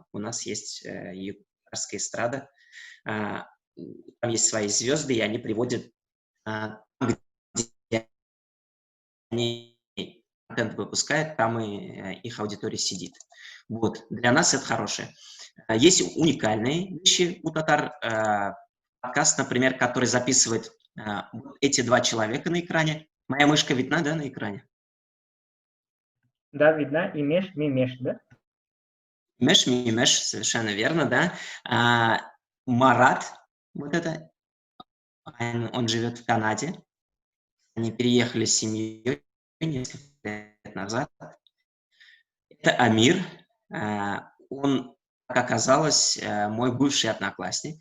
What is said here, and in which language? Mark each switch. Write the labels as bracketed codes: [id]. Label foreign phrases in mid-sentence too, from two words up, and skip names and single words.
[ru] У нас есть татарская эстрада. Там есть свои звезды, и они приводят, где они контент выпускают, там и их аудитория сидит. Вот. Для нас это хорошее. Есть уникальные вещи у татар. Подкаст, например, который записывает эти два человека на экране. Моя мышка видна, да, на экране? Да, видно. Имеш, мимеш, да? Мимеш, совершенно верно, да. Марат, вот это, он живет в Канаде. Они переехали с семьей несколько лет лет назад. Это Амир. Он, как оказалось, мой бывший одноклассник.